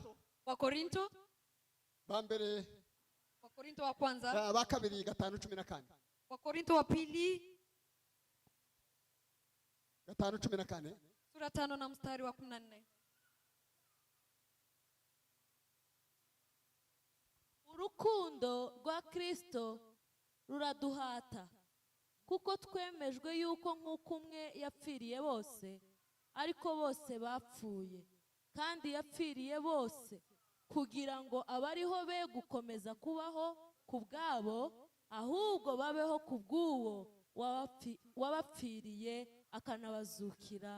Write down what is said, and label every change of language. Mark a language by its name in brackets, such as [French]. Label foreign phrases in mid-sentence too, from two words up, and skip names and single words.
[Rundi] Wakorinto, ba mbere, [Swahili] Wakorinto wa kwanza, [Rundi] ba kabiri 5:14, [Swahili] Wakorinto wa pili 5:14, sura 5 na mstari wa 14. [Rundi] Urukundo rwa Kristo ruraduhata, kuko twemejwe yuko nk'uko umwe yapfiriye bose, ariko bose bapfuye, kandi yapfiriye bose kugira ngo abariho be gukomeza kubaho ku bwabo, ahubwo babeho ku bw'uwo wabapfiriye akanabazukira.